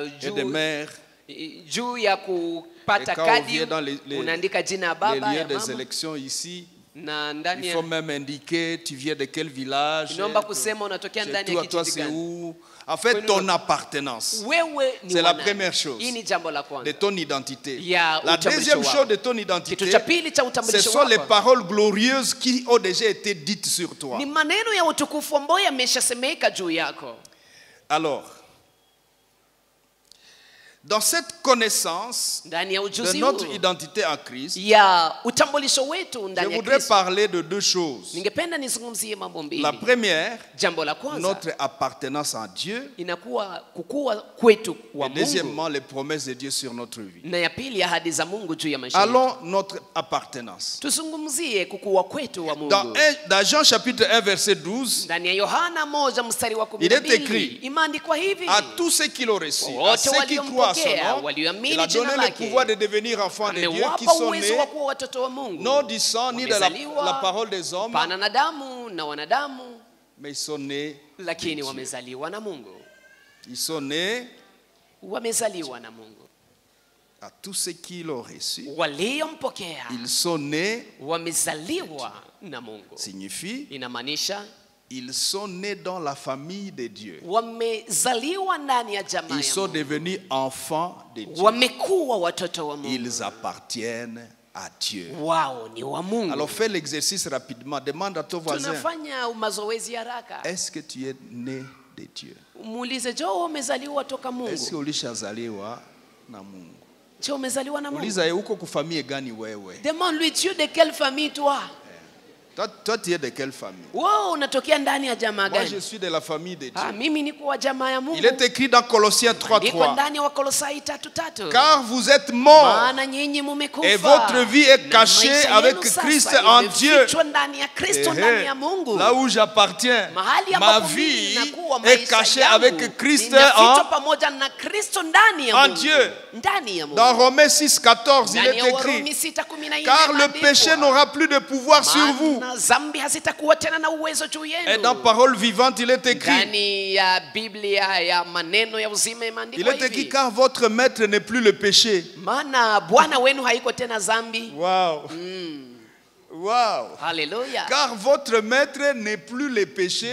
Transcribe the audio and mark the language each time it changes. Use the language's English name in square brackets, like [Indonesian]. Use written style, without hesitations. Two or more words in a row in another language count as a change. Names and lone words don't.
[French] et des mères. [Swahili] juu ya kupata [French] Et quand on [Swahili] kadi [French] vient dans [Swahili] unaandika jina ya [French] les [Swahili] baba [French] lieux [Swahili] ya [French] des [Swahili] mama, [French] élections ici, [Swahili] na ndani [French] il [Swahili] ya [French] faut même indiquer tu viens de quel village. [Swahili] inaomba kusema unatokea [French] Chez [Swahili] ndani ya [French] toi, [Swahili] kijiji [French] c'est [Swahili] gani. [French] où? En fait, ton appartenance [Swahili] Wewe ni [French] C'est la [Swahili] wanani. [French] première chose. [Swahili] Hii ni jambo la [French] de [Swahili] kwanza. [French] ton identité. [Swahili] Ya [French] La [Swahili] utambulisho [French] deuxième [Swahili] wako. [French] chose de ton [Swahili] Kitu [French] identité, [Swahili] cha pili cha [French] ce [Swahili] utambulisho [French] sont les [Swahili] wako [French] paroles glorieuses qui ont déjà été dites sur toi. [Swahili] ni maneno ya utukufu ambayo yameshasemeka juu yako. [French] Alors, Dans cette connaissance [Swahili] ndani ya [French] de [Swahili] ujuzi [French] notre [Swahili] huu [French] identité en Christ, [Swahili] ya utambulisho wetu [French] je [Swahili] ndani ya [French] voudrais [Swahili] Kristo, [French] parler de deux choses. [Swahili] ningependa nizungumzie mambo mbili. [French] La première, [Swahili] Jambo la kwanza [French] notre appartenance en Dieu. [Swahili] inakuwa kukua kwetu wa [French] Et [Swahili] Mungu, [French] deuxièmement, les promesses de Dieu sur notre vie. [Swahili] na ya pili ahadi za Mungu juu ya maisha yetu. [French] Allons, notre appartenance. [Swahili] Tuzungumzie kukua kwetu wa Mungu. [French] Dans Jean chapitre 1, verset 12, [Swahili] Ndani ya Yohana 1 mstari wa [French] Il est [Swahili] 12 [French] écrit, [Swahili] imeandikwa hivi: [French] à tous ceux qui l'ont reçu, à [Swahili] wote [French] ceux qui croient à son [Swahili] waliompokea, [French] nom, [Swahili] walioamini [French] il a donné [Swahili] jina [French] le [Swahili] lake, [French] pouvoir de devenir enfants de Dieu, qui [Swahili] amewapa [French] sont [Swahili] uwezo wa [French] nés [Swahili] kuwa watoto wa Mungu, [French] non du sang ni de [Swahili] wamezaliwa [French] la parole des hommes, [Swahili] pana na damu na wanadamu, [French] mais ils sont nés de [Swahili] lakini [French] Dieu. [Swahili] wamezaliwa na Mungu. [French] Ils sont nés [Swahili] Wamezaliwa na Mungu. [French] à tous ceux qui l'ont reçu. [Swahili] Waliompokea [French] Ils sont nés, [Swahili] wamezaliwa na Mungu. [French] signifie, [Swahili] Inamaanisha [French] ils sont nés dans la famille de Dieu. [Swahili] wamezaliwa ndani ya jamaa [French] Ils [Swahili] ya [French] sont [Swahili] Mungu. [French] devenus enfants de Dieu. [Swahili] Wamekuwa watoto wa Mungu. [French] Ils appartiennent à Dieu. [Swahili] Wao ni wa Mungu. [French] Alors fais l'exercice rapidement. Demande à ton voisin, [Swahili] Tunafanya mazoezi haraka. [French] est-ce que tu es né de Dieu? [Swahili] Muulize, je, umezaliwa toka [French] Est-ce que [Swahili] Mungu? ulishazaliwa na Mungu? Je, umezaliwa na Mungu? Uliza uko kufamie gani wewe? [French] Demande-lui, tu es de quelle famille toi? Toi tu es de quelle famille? [Swahili] Wewe unatokea ndani ya jamaa [French] Moi je [Swahili] gani? [French] suis de la famille de Dieu. [Swahili] Mimi niko wa jamaa ya Mungu. [French] Il est écrit dans Colossiens [Swahili] Ndiko [French] 3:3. [Swahili] ndani ya Wakolosai 3:3. [French] Car vous êtes morts [Swahili] Maana nyinyi mumekufa. [French] et votre vie est [Swahili] Na [French] cachée [Swahili] maisha [French] avec [Swahili] yenu sasa [French] Christ en Dieu. [Swahili] imefichwa ndani ya Kristo, ndani ya Mungu. [French] Là où j'appartiens, [Swahili] Mahali [French] ma [Swahili] ambapo mimi [French] vie [Swahili] nakuwa, [French] est [Swahili] maisha [French] cachée [Swahili] yangu [French] avec Christ [Swahili] inafichwa [French] en [Swahili] pamoja na Kristo ndani ya [French] en [Swahili] Mungu. [French] Dieu. [Swahili] Ndani ya Mungu. [French] Dans Romains 6:14, il [Swahili] Ndani [French] est [Swahili] ya Warumi [French] écrit, [Swahili] 6:14 [French] car le [Swahili] imeandikwa, [French] péché n'aura plus de pouvoir sur vous. [Swahili] maana dhambi hazitakuwa tena na uwezo juu [French] Et [Swahili] yenu. [French] dans Parole vivante, il est écrit, [Swahili] Ndani ya Biblia ya maneno ya uzima [French] il [Swahili] imeandikwa [French] est écrit, [Swahili] hivi: [French] car votre maître n'est plus le péché. [Swahili] maana Bwana wenu haiko tena dhambi. [English] Wow. Wow. [Swahili] Haleluya. [French] Car votre maître n'est plus le péché.